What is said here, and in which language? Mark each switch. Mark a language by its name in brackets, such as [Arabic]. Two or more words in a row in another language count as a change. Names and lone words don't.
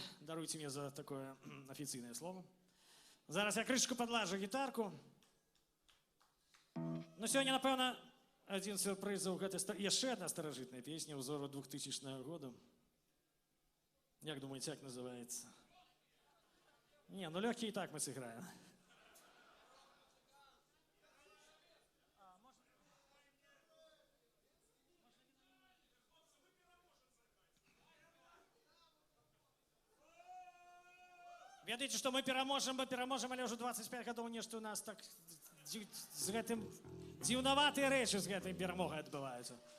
[Ukrainian] Даруйте мені за таке офіційне слово. Зараз я кришку подлажу гітарку. Ну, сьогодні, напевно, один з сюрпризів. Є ще одна старожитна пісня узору 2000 року. Як думаєте, як називається? Ні, ну легкий і так ми зіграємо. [Belarusian] Ведаеце, што мы пераможам, але ўжо 25 гадоў нешта у нас так з гэтым дзіўнаватыя рэчы з гэтай перамогай адбываюцца.